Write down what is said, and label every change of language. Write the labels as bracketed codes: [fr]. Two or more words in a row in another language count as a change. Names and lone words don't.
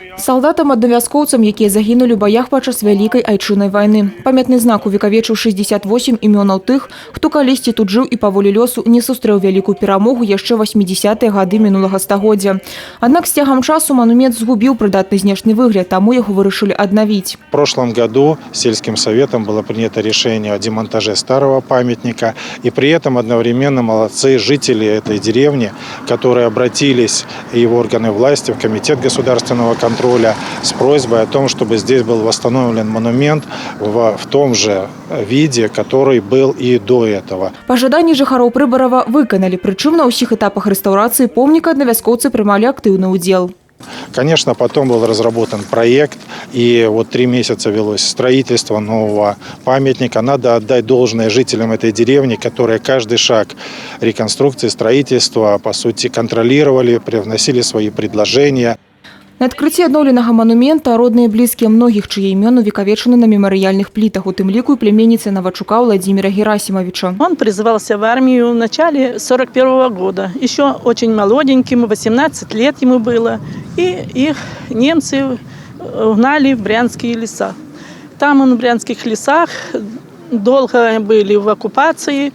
[be] Салдатам аднавяскоўцам, якія загінулі ў баях падчас Вялікай айчыннай вайны. Памятны знак увекавечыў 68 імёнаў тых, хто калісьці тут жыў і па волі лёсу не сустрэў вялікую перамогу яшчэ 80-е гады мінулага стагоддзя. Аднак з цягам часу манумент згубіў прыдатны знешні выгляд, таму яго вырашылі аднавіць. [ru] В прошлом году сельским советом было принято решение о демонтаже старого памятника. И при этом одновременно молодцы жители этой деревни, которые обратились и в органы власти, в Комитет государственного контроля с просьбой о том, чтобы здесь был восстановлен монумент в том же виде, который был и до этого. [be] Пажаданні жыхароў Прыбарава выканалі, прычым на ўсіх этапах рэстаўрацыі помніка аднавяскоўцы прымалі актыўны ўдзел. [ru] Конечно, потом был разработан проект, и вот 3 месяца велось строительство нового памятника. Надо отдать должное жителям этой деревни, которые каждый шаг реконструкции, строительства, по сути, контролировали, привносили свои предложения. [be] На адкрыцці адноўленага манумента родныя і блізкія многіх, чые імёны увекавечаны на мемарыяльных плитах, у тым ліку і племянніцы Новачука Владимира Герасимовича. [ru] Он призывался в армию в начале 41-го года. Еще очень молоденьким, 18 лет ему было. И их немцы угнали в Брянские леса. Там он в Брянских лесах долго были в оккупации.